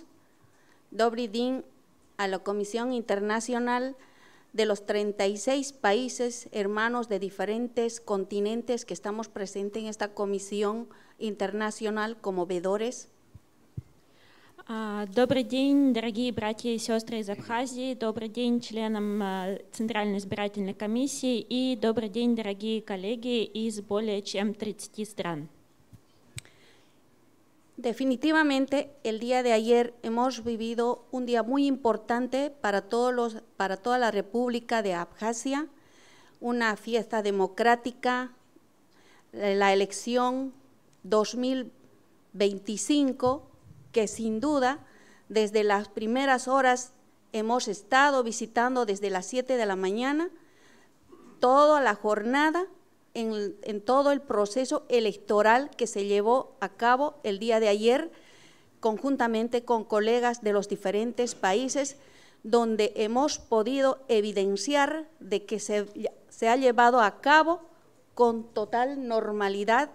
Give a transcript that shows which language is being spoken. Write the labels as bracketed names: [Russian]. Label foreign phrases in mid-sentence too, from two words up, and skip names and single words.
[Russian] Добрый день [Spanish] a la Comisión Internacional de los 36 países hermanos de diferentes continentes que estamos presentes en esta Comisión Internacional como ведores. [Russian] Добрый день, дорогие братья и сестры из Абхазии, добрый день членам Центральной избирательной комиссии и добрый день, дорогие коллеги из более чем 30 стран. [Spanish] Definitivamente, el día de ayer hemos vivido un día muy importante para toda la República de Abjasia, una fiesta democrática, la elección 2025, que sin duda, desde las primeras horas hemos estado visitando desde las 7 de la mañana, toda la jornada, en todo el proceso electoral que se llevó a cabo el día de ayer, conjuntamente con colegas de los diferentes países, donde hemos podido evidenciar de que se ha llevado a cabo con total normalidad.